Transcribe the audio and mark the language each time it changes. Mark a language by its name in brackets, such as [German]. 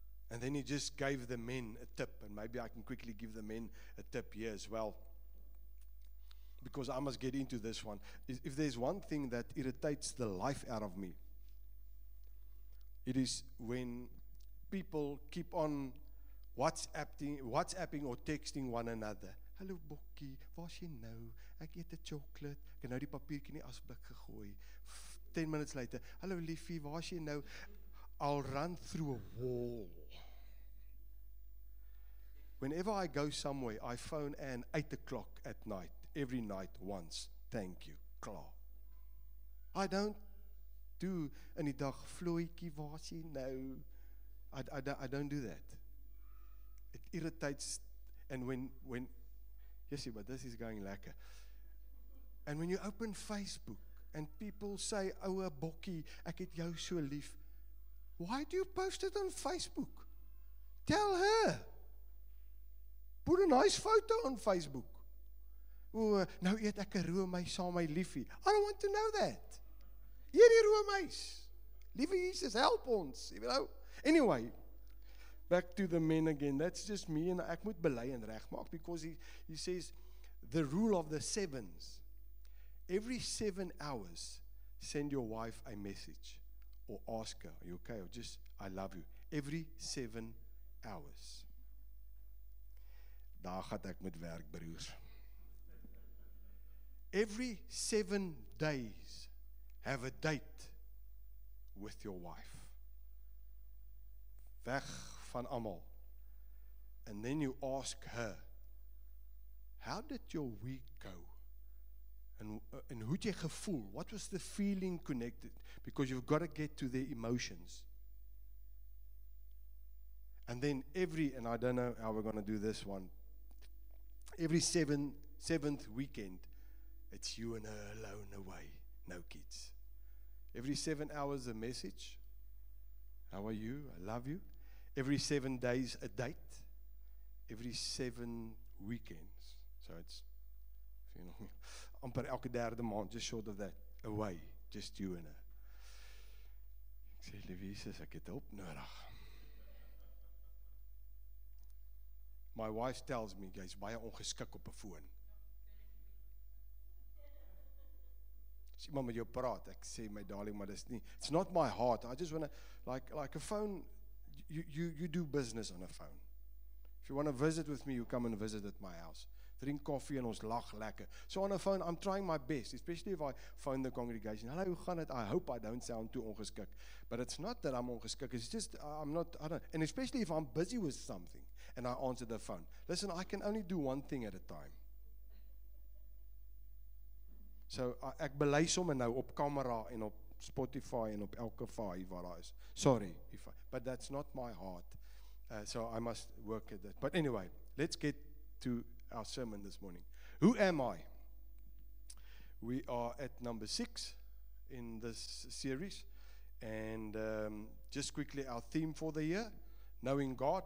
[English] And then he just gave the men a tip, and maybe I can quickly give the men a tip here as well, because I must get into this one. If there's one thing that irritates the life out of me, it is when people keep on WhatsApping or texting one another. [Afrikaans] Hallo Bokkie, waar's jy nou? Ek eet 'n chocolate. Ek het nou die papiertjie in die asblik gegooi. [English] 10 minutes later, [Afrikaans] hallo liefie, waar's jy nou? [English] I'll run through a wall. Whenever I go somewhere, I phone Anne 8 o'clock at night, every night once. Thank you, klaar. I don't do [Afrikaans] in die dag, Floetjie, waar's jy nou? [English] I don't do that. It irritates, and when you see, but this is going lekker. And when you open Facebook and people say, [Afrikaans] "Oue Bokkie, ek het jou so lief." [English] Why do you post it on Facebook? Tell her. Put a nice photo on Facebook. [Afrikaans] O, nou eet ek 'n roomys saam met my liefie. [English] I don't want to know that. [Afrikaans] Hierdie roomys. Liewe Jesus, help ons, [English] you know. Anyway, back to the men again. That's just me, and [Afrikaans] ek moet bely en regmaak, [English] because he says the rule of the sevens. Every 7 hours, send your wife a message or ask her, "Are you okay?" Or just, "I love you." Every 7 hours. [Afrikaans] Daar gaan ek met werk, broers. [English] Every 7 days, have a date with your wife. [Afrikaans] Weg van almal. [English] And then you ask her, how did your week go? [Afrikaans] En hoe het jy gevoel? [English] What was the feeling connected? Because you've got to get to their emotions. And then and I don't know how we're going to do this one, every 7 7th weekend, it's you and her alone away, no kids. Every 7 hours a message. How are you? I love you. Every 7 days a date. Every 7 weekends. So it's, you know, [Afrikaans] amper elke derde maand, [English] just short of that, away, just you and her. [Afrikaans] Ek sê, lieve Jesus, ek het hulp nodig. [English] My wife tells me, [Afrikaans] jy's baie ongeskik op 'n foon. As iemand met jou praat, ek sê, [English] my darling, [Afrikaans] maar dis nie, [English] it's not my heart. I just want to, like a phone, you do business on a phone. If you want to visit with me, you come and visit at my house. Drink coffee [Afrikaans] en ons lag lekker. [English] So on a phone, I'm trying my best, especially if I phone the congregation. Hello, [Afrikaans] hoe gaan dit? [English] I hope I don't sound too ongeskik. But it's not that I'm ongeskik, it's just, and especially if I'm busy with something and I answer the phone. Listen, I can only do one thing at a time. [Afrikaans] So ek belei sommer nou op camera en op Spotify en op elke vaai waar daar is. [English] Sorry, but that's not my heart. So I must work at that. But anyway, let's get to our sermon this morning. Who am I? We are at number 6 in this series. And just quickly, our theme for the year, knowing God.